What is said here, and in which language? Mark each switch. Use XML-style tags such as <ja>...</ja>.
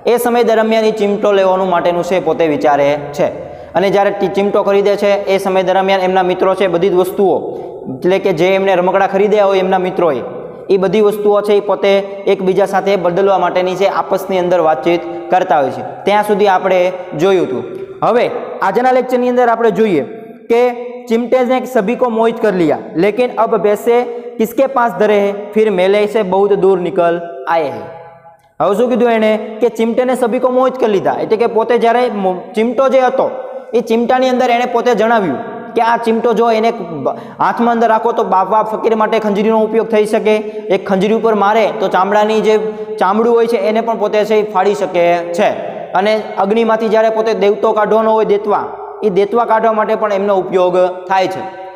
<gu>એ સમય દરમિયાન એ ચીમટો લેવાનું માટેનું છે પોતે વિચારે છે, અને જ્યારે ચીમટો ખરીદે છે એ સમય દરમિયાન એમના મિત્રો છે બધી જ વસ્તુઓ, એટલે કે જે એમને રમકડા ખરીદ્યા હોય એમના મિત્રોએ, એ બધી વસ્તુઓ છે એ પોતે એકબીજા સાથે બદલવા માટેની છે આપસની અંદર વાતચીત કરતા હોય છે। ત્યાં સુધી આપણે જોયું હતું। હવે આજના લેક્ચરની અંદર આપણે જોઈએ કે</gu> <hi>चिमटे ने सभी को मोहित कर लिया, लेकिन अब पैसे किसके पास धरे हैं, फिर मेले से बहुत दूर निकल आए हैं।</hi> <gu>હવે શું કીધું એણે કે</gu> <hi>ચીમટેને સભી કો મોહિત</hi> <gu>કરી લીધા, એટલે કે પોતે જ્યારે ચીમટો જે હતો એ ચીમટાની અંદર એણે પોતે જણાવ્યું કે આ ચીમટો જો એને હાથમાં અંદર રાખો તો બાપ ફકીર માટે ખંજરીનો ઉપયોગ થઈ શકે, એક ખંજરી ઉપર મારે તો ચામડાની જે ચામડું હોય છે એને પણ પોતે છે ફાડી શકે છે, અને અગ્નિમાંથી જ્યારે પોતે દેવતો કાઢવાનો હોય દેતવા, એ દેતવા કાઢવા માટે પણ એમનો ઉપયોગ થાય છે।</gu>